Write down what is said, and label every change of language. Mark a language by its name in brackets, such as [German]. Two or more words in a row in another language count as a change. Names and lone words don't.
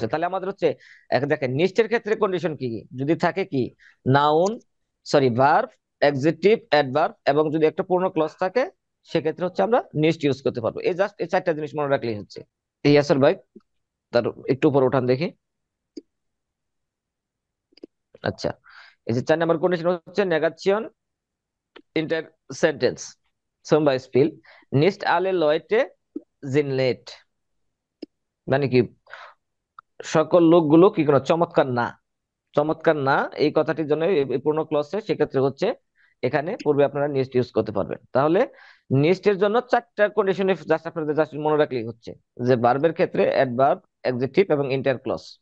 [Bangla] তাহলে আমাদের হচ্ছে দেখেন নিস্টের ক্ষেত্রে কন্ডিশন কি কি? যদি থাকে কি নাউন, সরি ভার্ব, অ্যাডজেক্টিভ, অ্যাডভার্ব, এবং যদি একটা পূর্ণ ক্লজ থাকে, সেক্ষেত্রে হচ্ছে আমরা নিস্ট ইউজ করতে পারবো। এই জাস্ট এই 4টা জিনিস মনে রাখলেই হচ্ছে। এই ইয়াসর ভাই, তার একটু উপর উঠান দেখি। আচ্ছা, এই যে 4 নাম্বার কন্ডিশন হচ্ছে নেগাচিয়ন ইন্টার সেন্টেন্স [German] zum Beispiel nicht alle Leute sind nett, [Bangla] মানে কি সকল লোকগুলো কি কোনো চমৎকার না, চমৎকার না, এই কথাটির জন্য এই পূর্ণ ক্লসে সেক্ষেত্রে হচ্ছে এখানে পূর্বে আপনারা নিস্ট ইউজ করতে পারবেন। তাহলে নিস্টের জন্য 4টা কন্ডিশনে জাস্ট আপনাদের জাস্ট মনে রাখলেই হচ্ছে, যে ভার্বের ক্ষেত্রে অ্যাডভার্ব, অ্যাডজেক্টিভ এবং ইন্টার ক্লজ।